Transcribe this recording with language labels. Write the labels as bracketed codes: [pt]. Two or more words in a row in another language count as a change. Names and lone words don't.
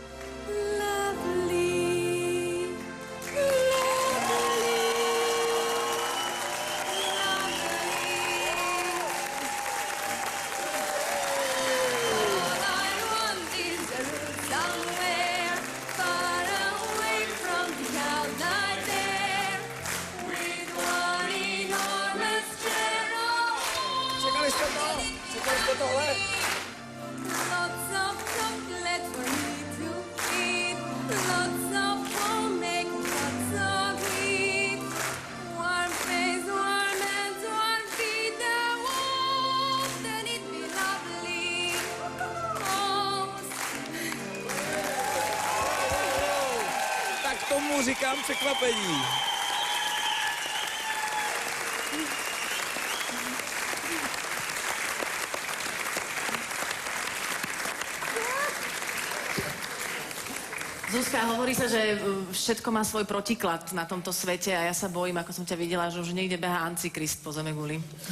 [en] lovely, All I want is a room somewhere far away from the cold night there, with one enormous chair. [cs] Čekali jste tohle? [en] Lots of chocolate for me to eat, lots of homemade, lots of heat. Warm face, warm hands, warm feet. Wouldn't it be lovely? Oh, [cs] Tak tomu říkám překvapení. [sk] Zuzka, hovorí sa, že všetko má svoj protiklad na tomto svete a ja sa bojím, ako som ťa videla, že už niekde behá Antikrist po zeme guli.